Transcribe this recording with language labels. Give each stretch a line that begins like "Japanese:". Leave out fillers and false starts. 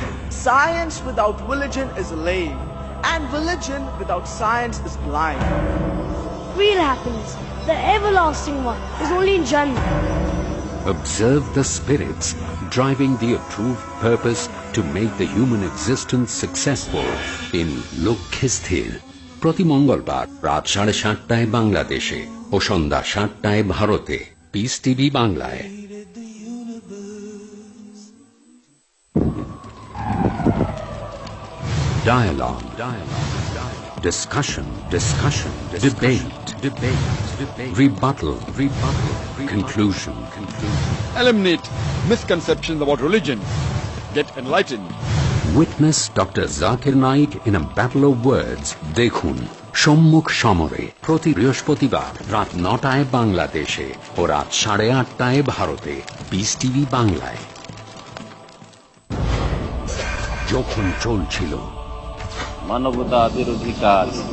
English: Science without religion is lame, and religion without science is blind. Real happiness, the everlasting one, is only in Jannah. Observe the spirits driving the approved purpose to make the human existence successful in Lokhisthir.
Bangla: প্রতি মঙ্গলবার রাত 7:30 বাংলাদেশে ও সন্ধ্যা 7টায় ভারতে, piece TV বাংলায়।
English: Dialogue. Discussion. Debate. Rebuttal. Conclusion. Eliminate misconceptions about religion. Get enlightened. Witness Dr. Zakir Naik in a battle of words.
Bangla: দেখুন সম্মুখ সমরে প্রতি বৃহস্পতিবার রাত 9টায় বাংলাদেশে ও রাত 8:30 ভারতে, পিস টিভি বাংলায়। যখন চলছিল মানবতা বিরোধী কাজ,